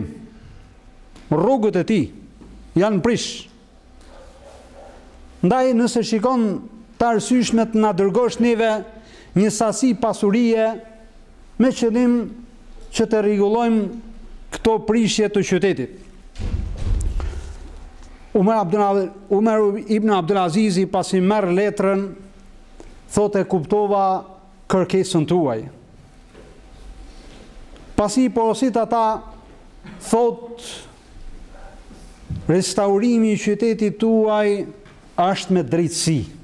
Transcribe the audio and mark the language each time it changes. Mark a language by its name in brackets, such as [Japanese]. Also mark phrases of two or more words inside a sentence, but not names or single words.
[Albanian] Rrugët e tij janë prish. Ndaj nëse shikon të arsyeshme të na dërgosh neve një sasi pasurie me qëllim që të rregullojmë këto prishje të qytetit. Umar ibn Abdul Azizi pasi merr letrën, thotë: kuptova kërkesën tuaj. Pasi i porosit ata, thotë: restaurimi i qytetit tuaj është me drejtësi.